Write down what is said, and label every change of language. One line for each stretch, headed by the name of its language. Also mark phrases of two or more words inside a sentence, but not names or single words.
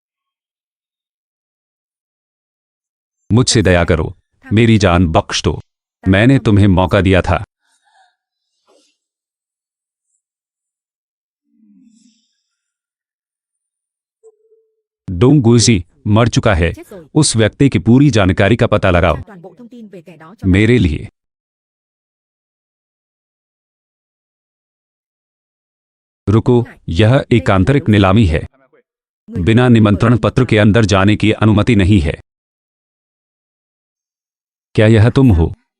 Hindi: मुझसे दया करो, मेरी जान बख्श दो। मैंने तुम्हें मौका दिया था। डोंग गुइजी मर चुका है।
Vietnamese: chết rồi.
Hindi: उस व्यक्ति की पूरी जानकारी का पता लगाओ
Vietnamese: Tra toàn bộ thông tin về kẻ đó cho
Hindi: मेरे लिए। रुको, यह एक आंतरिक नीलामी है।
Vietnamese: người
Hindi: बिना निमंत्रण पत्र के अंदर जाने की अनुमति नहीं है। क्या यह तुम हो?